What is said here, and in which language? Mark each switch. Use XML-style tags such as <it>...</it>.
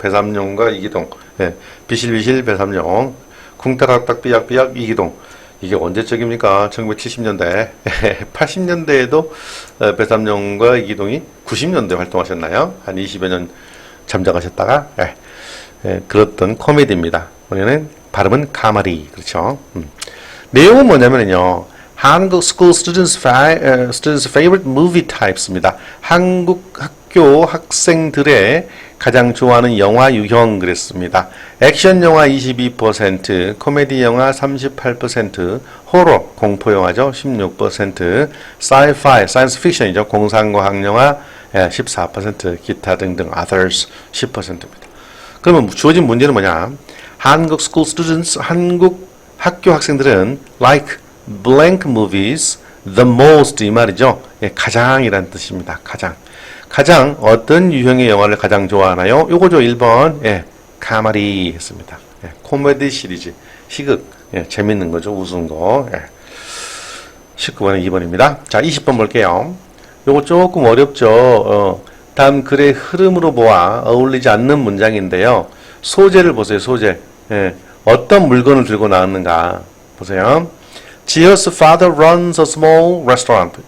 <ko>배삼룡과 이기동, 비실비실 배삼룡, 쿵따락딱 삐약삐약 이기동. 이게 언제적입니까? 1970년대. 80년대에도 배삼룡과 이기동이 90년대 활동하셨나요? 한 20여 년 잠적하셨다가 그랬던 코미디입니다. 우리는 발음은 카마리. 그렇죠? 내용은 뭐냐면요, 한국</ko> <en>school students favorite movie types</en> <ko>입니다. 한국 학교 학생들의 가장 좋아하는 영화 유형 그랬습니다. 액션 영화 22%, 코미디 영화 38%, 호러 공포 영화죠 16%, sci-fi science fiction이죠 공상과학 영화 14%, 기타 등등 others 10%입니다. 그러면 주어진 문제는 뭐냐? 한국</ko> <en>school students,</en> <ko>한국 학교 학생들은</ko> <en>like blank movies the most</en> <ko>이 말이죠. 가장이란 뜻입니다. 가장 어떤 유형의 영화를 가장 좋아하나요? 요거죠. 1번 카마리 했습니다. 코미디 시리즈 희극 재밌는 거죠. 웃은 거. 19번은 2번입니다. 자, 20번 볼게요. 요거 조금 어렵죠. 다음 글의 흐름으로 보아 어울리지 않는 문장인데요. 소재를 보세요. 소재. 어떤 물건을 들고 나왔는가 보세요.</ko> <en>지효's father runs a small restaurant.</en>